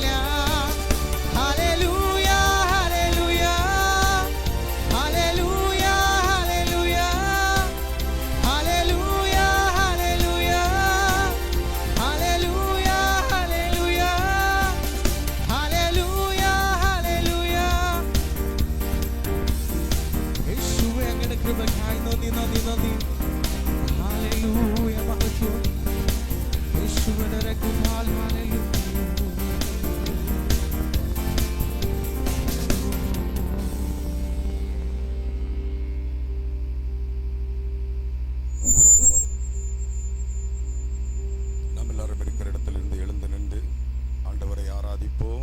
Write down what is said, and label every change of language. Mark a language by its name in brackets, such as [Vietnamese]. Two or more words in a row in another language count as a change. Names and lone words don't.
[Tamil] ஹல்லேலூயா ஹல்லேலூயா ஹல்லேலூயா ஹல்லேலூயா ஹல்லேலூயா ஹல்லேலூயா ஹல்லேலூயா ஹல்லேலூயா ஹல்லேலூயா. [Malayalam] യേശുവേ അങ്ങയുടെ കൃപയ്ക്കായി നന്ദി നന്ദി നന്ദി. ഹല്ലേലൂയ മഹത്വം യേശുവിന്റെ രക്തത്താൽ. ഹല്ലേലൂയ. [Tamil] நாம் எல்லாரும் இருக்கிற இடத்திலிருந்து எழுந்து நின்று ஆண்டவரை ஆராதிப்போம்.